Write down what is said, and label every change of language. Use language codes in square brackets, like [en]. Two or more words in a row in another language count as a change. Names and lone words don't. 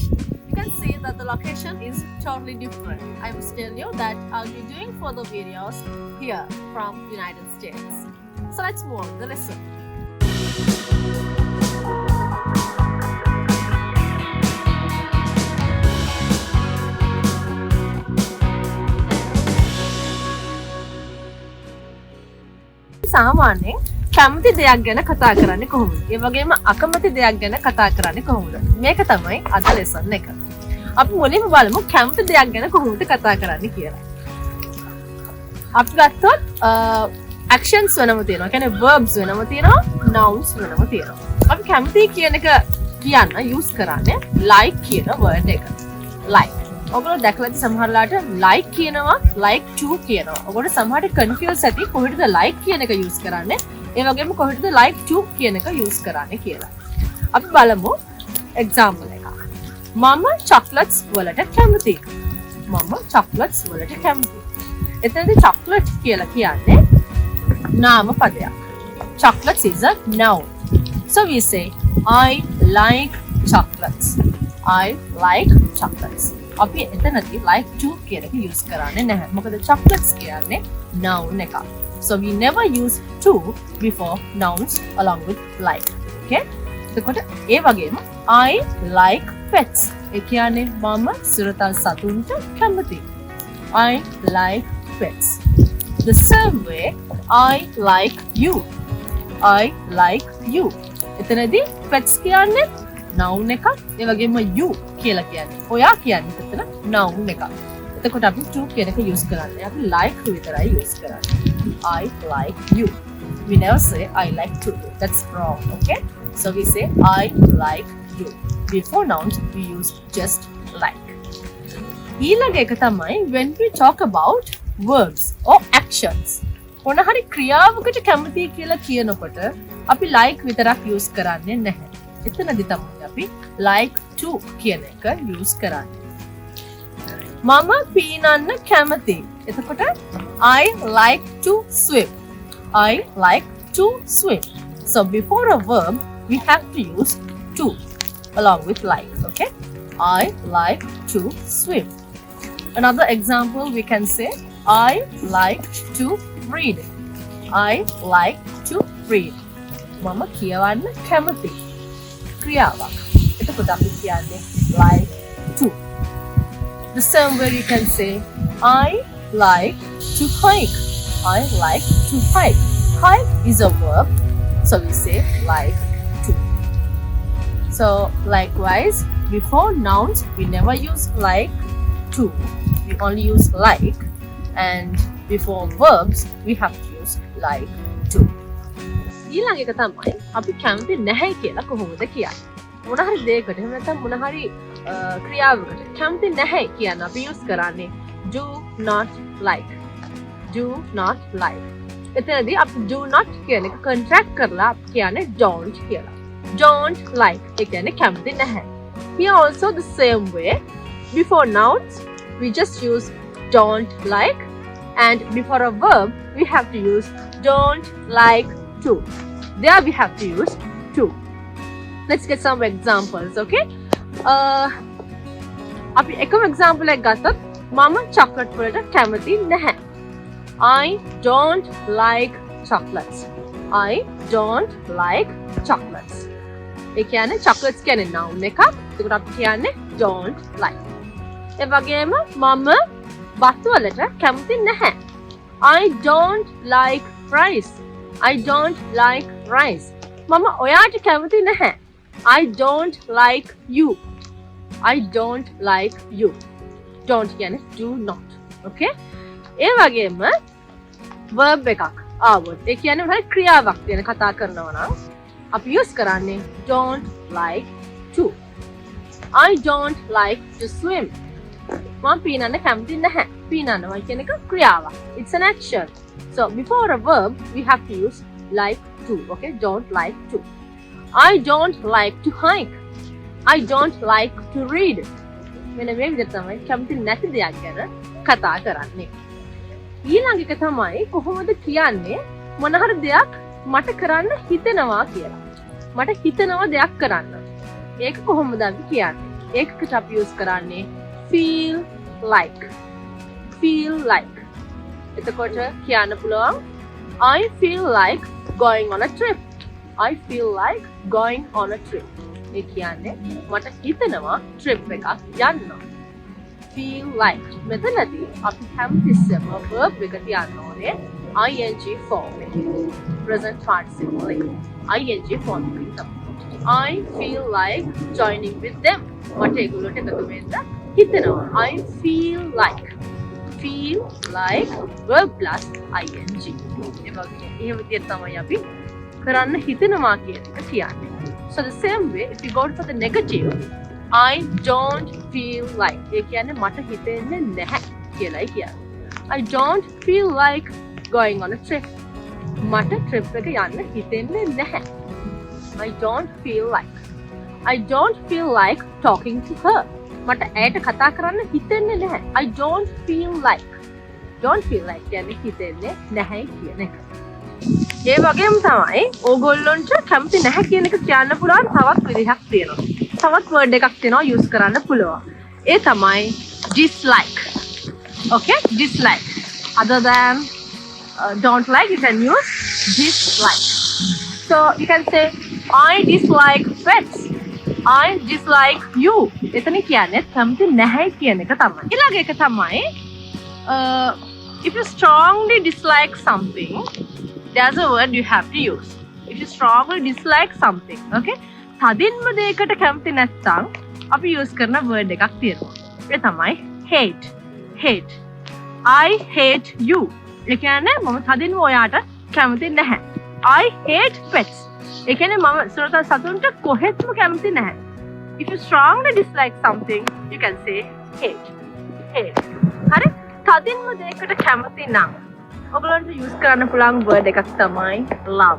[en] You can see that the location is totally different. I must tell you that I'll be doing further videos here from United States. So let's move on to the lesson. [si] සාමාන්‍යයෙන් කැමති දෙයක් ගැන කතා කරන්නේ කොහොමද? ඒ වගේම අකමැති දෙයක් ගැන කතා කරන්නේ කොහොමද? මේක තමයි අද ලෙසන් එක. අපි මුලින්ම බලමු කැමති දෙයක් ගැන කොහොමද කතා කරන්නේ කියලා. අපි ගත්තොත් actions වෙනම තියෙනවා. කියන්නේ verbs වෙනම තියෙනවා, nouns වෙනම තියෙනවා. අපි කැමති කියන එක කියන්න use කරන්නේ like කියන word එක. like. ඔයගොල්ලෝ දැකලා ඇති සමහරලාට like කියනවා, [en] like to කියනවා. [si] ඔයගොල්ලෝ සමහරට confuse ඇති කොහෙටද like කියන එක use කරන්නේ? ඒ වගේම කොහෙටද [en] like to [si] කියන එක use කරන්නේ කියලා. අපි බලමු example එකක්. මම chocolates වලට කැමතියි. මම chocolates වලට කැමතියි. එතනදී chocolate කියලා කියන්නේ නාම පදයක්. [en] Chocolates is a noun. So we say I like chocolates. I like chocolates. [si] අපි එතනදී [en] like to [si] කියන එක use කරන්නේ නැහැ. මොකද chocolates කියන්නේ noun එකක්. [en] So we never use to before nouns along with like. [si] Okay? එතකොට ඒ වගේම [en] I like pets. [si] ඒ කියන්නේ මම සුරතල් සතුන්ට කැමතියි. [en] I like pets. The same way I like you. I like you. [si] එතනදී pets කියන්නේ noun එකක්. ඒ වගේම you කියලා කියන්නේ ඔයා කියන්නේ එතන noun එකක්. එතකොට අපි to කියන එක use කරන්නේ. අපි like විතරයි use කරන්නේ. [en] I like you. We never say I like to. That's wrong. Okay? So we say I like you. Before nouns we use just like. [si] ඊළඟ එක තමයි [en] when we talk about verbs or actions. [si] මොන හරි ක්‍රියාවකට කැමති කියලා කියනකොට අපි like විතරක් use කරන්නේ නැහැ. එතනදි තමයි අපි [en] like to [si] කියන එක use කරන්නේ. මම පීනන්න කැමතියි. එතකොට [en] I like to swim. I like to swim. So before a verb we have to use to along with like. Okay? I like to swim. Another example we can say I like to read. I like to read. [si] මම කියවන්න කැමතියි. ක්‍රියාවක්. එතකොට අපි කියන්නේ [en] like to. The same way you can say I like to hike. I like to hike. Hike is a verb, so we say like to. So likewise, before nouns we never use like to. We only use like, and before verbs we have to use like to. [si] ඊළඟ එක තමයි අපි කැමති නැහැ කියලා කොහොමද කියන්නේ? මොන හරි දෙයකට එහෙම නැත්නම් මොන හරි ක්‍රියාවකට කැමති නැහැ කියන අපි use කරන්නේ [en] do not like. Do not like. [si] එතනදී අපි [en] do not [si] කියන එක contract කරලා අපි කියන්නේ don't කියලා. [en] Don't like. [si] ඒ කියන්නේ කැමති නැහැ. [en] Here also the same way. Before nouns we just use don't like, and before a verb we have to use don't like to. There we have to use to. Let's get some examples, okay? [si] අපි එකම example එකක් ගත්තොත් මම chocolate වලට කැමති නැහැ. [en] I don't like chocolates. I don't like chocolates. [si] ඒ කියන්නේ chocolates කියන්නේ noun එකක්. ඒකට අපි කියන්නේ [en] don't like. [si] ඒ වගේම මම බත් වලට කැමති නැහැ. [en] I don't like rice. I don't like rice. [si] මම ඔයාට කැමති නැහැ. [en] I don't like you. I don't like you. Don't කියන්නේ do not. Okay? [si] ඒ වගේම verb එකක් ආවොත් ඒ කියන්නේ මොනවාරි ක්‍රියාවක් ගැන කතා කරනවා නම් අපි use කරන්නේ [en] don't like to. I don't like to swim. [si] මම පීනන්න කැමති නැහැ. පීනන්නවා කියන එක ක්‍රියාවක්. [en] It's an action. So before a verb we have to use like to. Okay, don't like to. I don't like to hike. I don't like to read. [si] මෙන්න මේ විදිහට තමයි කැමති නැති දෙයක් ගැන කතා කරන්නේ. ඊළඟ එක තමයි කොහොමද කියන්නේ මොන හරි දෙයක් මට කරන්න හිතෙනවා කියලා. මට හිතෙනවා දෙයක් කරන්න. ඒක කොහොමද අපි කියන්නේ? ඒකට අපි use කරන්නේ [en] feel like. Feel like. [si] එතකොට කියන්න පුළුවන් [en] I feel like going on a trip. I feel like going on a trip. [si] ඒ කියන්නේ මට හිතෙනවා trip එකක් යන්න. [en] Feel like. [si] මෙතනදී අපි හැමතිස්සෙම verb එක තියන්න ඕනේ [en] ing form [si] එකේ. [en] Present participle එකේ. ing form [si] එකේ තමයි. [en] I feel like joining with them. [si] මට ඒගොල්ලොට එකතු වෙන්න හිතෙනවා. [en] I feel like. Feel like verb plus ing. [si] ඒ වගේ එහෙම විදිහට තමයි අපි කරන්න හිතෙනවා කියන එක කියන්නේ. [en] So the same way, if you go for the negative, I don't feel like. [si] ඒ කියන්නේ මට හිතෙන්නේ නැහැ කියලායි කියන්නේ. [en] I don't feel like going on a trip. [si] මට trip එක යන්න හිතෙන්නේ නැහැ. [en] I don't feel like. I don't feel like talking to her. [si] මට ඇයට කතා කරන්න හිතෙන්නේ නැහැ. [en] I don't feel like. Don't feel like [si] කියන්නේ හිතෙන්නේ නැහැ කියන එක. ඒ වගේම තමයි ඕගොල්ලොන්ට කැමති නැහැ කියන එක කියන්න පුළුවන් තවත් විදිහක් තියෙනවා. තවත් වර්ඩ් එකක් තියෙනවා යූස් කරන්න පුළුවන්. ඒ තමයි [en] dislike. Okay? Dislike. Other than don't like, you can use dislike. So you can say I dislike pets. I dislike you. [si] එතන කියන්නේ කැමති නැහැ කියන එක තමයි. ඊළඟ එක තමයි [en] if you strongly dislike something, there's a word you have to use. If you strongly dislike something, okay? [si] තදින්ම දෙයකට කැමති නැත්නම් අපි use කරන word එකක් තියෙනවා. ඒ තමයි [en] hate. Hate. I hate you. [si] ඒ කියන්නේ මම තදින්ම ඔයාට කැමති නැහැ. [en] I hate pets. [si] ඒ කියන්නේ මම සතුන්ට කොහෙත්ම කැමති නැහැ. [en] If you strongly dislike something, you can say hate. Hate. [si] හරි? තදින්ම දෙයකට කැමති නම් ඔයගලන්ට use කරන්න පුළුවන් word එකක් තමයි love.